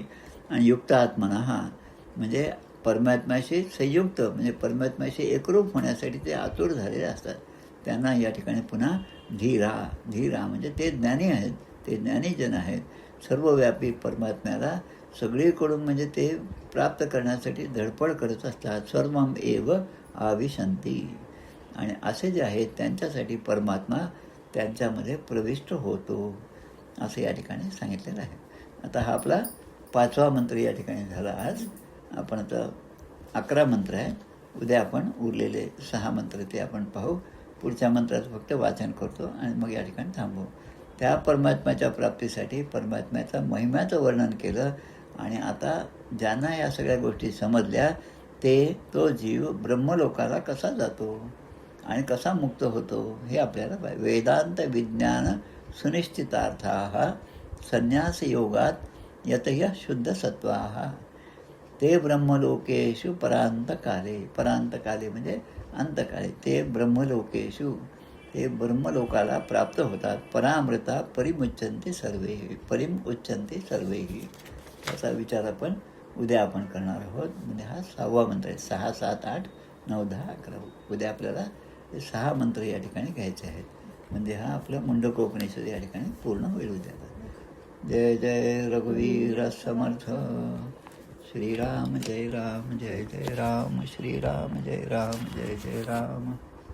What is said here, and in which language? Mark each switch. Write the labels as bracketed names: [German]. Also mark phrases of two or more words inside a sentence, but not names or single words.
[Marathi] आणि युक्त आत्मनः म्हणजे परमात्म्याशी संयुक्त म्हणजे परमात्म्याशी एकरूप होण्यासाठी ते आतुर झालेले असतात. त्यांना या ठिकाणी पुन्हा धीरा म्हणजे ते ज्ञानी आहेत, ते ज्ञानीजन आहेत, सर्वव्यापी परमात्म्याला सगळीकडून म्हणजे ते प्राप्त करण्यासाठी धडपड करत असतात. [Sanskrit] सर्वम एव अविशन्ति [Marathi] आणि असे जे आहेत त्यांच्यासाठी परमात्मा त्यांच्यामध्ये प्रविष्ट होतो असं या ठिकाणी सांगितलेलं आहे. आता हा आपला 5वा मंत्र या ठिकाणी झाला. आज आपण आता 11 मंत्र आहे, उद्या आपण उरलेले 6 मंत्र ते आपण पाहू. पुढच्या मंत्राचं फक्त वाचन करतो आणि मग या ठिकाणी थांबू. त्या परमात्म्याच्या प्राप्तीसाठी परमात्म्याचा महिम्याचं वर्णन केलं. आणि आता ज्यांना या सगळ्या गोष्टी समजल्या तो जीव ब्रह्मलोकाला कसा जातो आणि कसा मुक्त होतो हे आपल्याला पाहिजे. [Sanskrit] वेदांत विज्ञान सुनिश्चितार्थाः संन्यास योगात यतः शुद्ध सत्वाः ते ब्रह्मलोकेषु परांतकाले. [Marathi] परांतकाले म्हणजे अंतकाले. [Sanskrit] ते ब्रह्मलोकेषु [Marathi] ते ब्रह्मलोकाला प्राप्त होतात. [Sanskrit] परामृता परिमुच्यन्ते सर्वे. परिम उच्यन्ते सर्वेही. [Marathi] त्याचा विचार उद्या आपण करणार आहोत. म्हणजे हा 6वा मंत्र आहे. 6, 7, 8, 9, 10, 11. उद्या आपल्याला हे 6 मंत्र या ठिकाणी घ्यायचे आहेत. म्हणजे हा आपला मुंडकोपनिषद या ठिकाणी पूर्ण होईल उद्याला. जय जय रघुवीर समर्थ. श्रीराम जय राम, जय जय राम, श्रीराम जय राम, जय जय राम.